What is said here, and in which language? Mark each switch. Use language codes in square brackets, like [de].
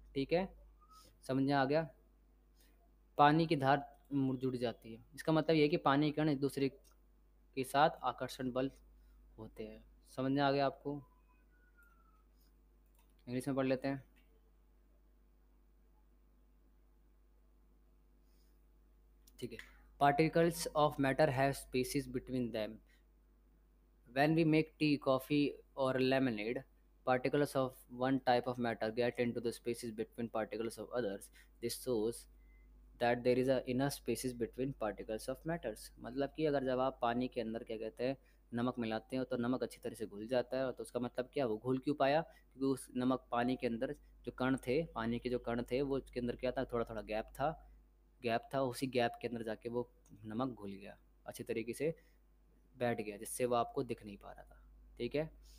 [hi] ठीक है, समझ में आ गया। पानी की धार जुड़ जाती है, इसका मतलब ये है कि पानी के कण एक दूसरे के साथ आकर्षण बल होते हैं। समझ में आ गया आपको? इंग्लिश में पढ़ लेते हैं। [en] ठीक है, particles of matter have spaces between them. When we make tea, coffee, or lemonade, particles of one type of matter get into the spaces between particles of others. This shows that there is a enough spaces between particles of matters. [hi] मतलब कि अगर जब आप पानी के अंदर क्या कहते हैं नमक मिलाते हैं तो नमक अच्छी तरह से घुल जाता है, तो उसका मतलब क्या, वो घुल क्यों पाया? क्योंकि उस नमक पानी के अंदर जो कण थे, पानी के जो कण थे वो उसके अंदर क्या था, थोड़ा थोड़ा गैप था, उसी गैप के अंदर जाके वो नमक घुल गया अच्छी तरीके से, बैठ गया, जिससे वो आपको दिख नहीं पा रहा था। ठीक है।